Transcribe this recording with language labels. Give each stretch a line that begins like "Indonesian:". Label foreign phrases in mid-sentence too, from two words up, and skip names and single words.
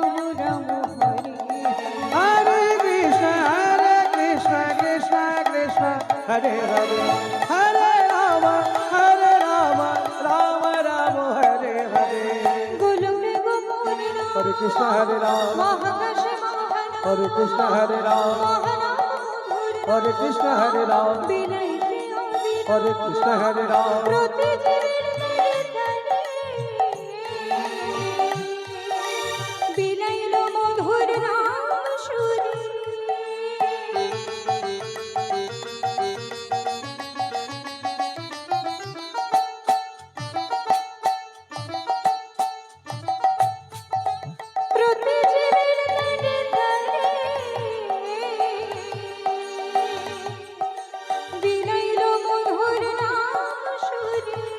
Bangla: রাম হরে
Sanskrit: Hare Krishna Krishna Krishna Hare Hare Hare Rama Rama Rama Hare Hare
Bangla: গোলকে গোপনে রাম
Sanskrit: Hare Krishna Hare Rama
Bangla: মহাকাশে মহানাম
Sanskrit: Hare Krishna Hare Rama
Bangla: মহানাম মধুর
Sanskrit: Hare Krishna Hare Rama
Bangla: বিলাইতে অবিরাম
Sanskrit: Hare Krishna Hare Rama
Bangla: প্রতি জীবের তরে বিলাইল মধুর নাম সুরে প্রতি জীবের তরে বিলাইল মধুর নাম সুরে